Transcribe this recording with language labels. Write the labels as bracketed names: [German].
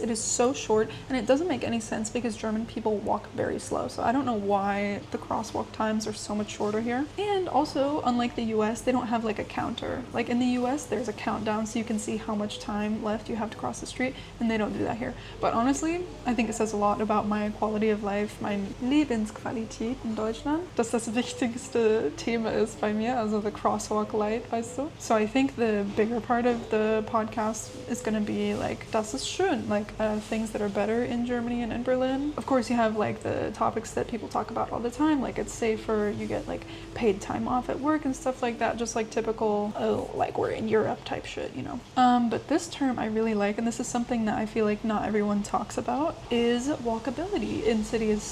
[English] It is so short and it doesn't make any sense because German people walk very slow. So I don't know why the crosswalk times are so much shorter here. And also, unlike the US, they don't have like a counter. Like in the US, there's a countdown so you can see how much time left you have to cross the street, and they don't do that here. But honestly, I think it says a lot about my quality of life, [German] mein Lebensqualität in Deutschland, dass das wichtigste Thema ist bei mir, also [English] the crosswalk light, [German] weißt du? [English] So I think the bigger part of the podcast is going to be like, [German] das ist schön, [English] like things that are better in Germany and in Berlin. Of course, you have like the topics that people talk about all the time, like it's safer, you get like paid time off at work and stuff like that, just like typical, like we're in Europe type shit, But this term I really like, and this is something that I feel like not everyone talks about, is walkability in cities.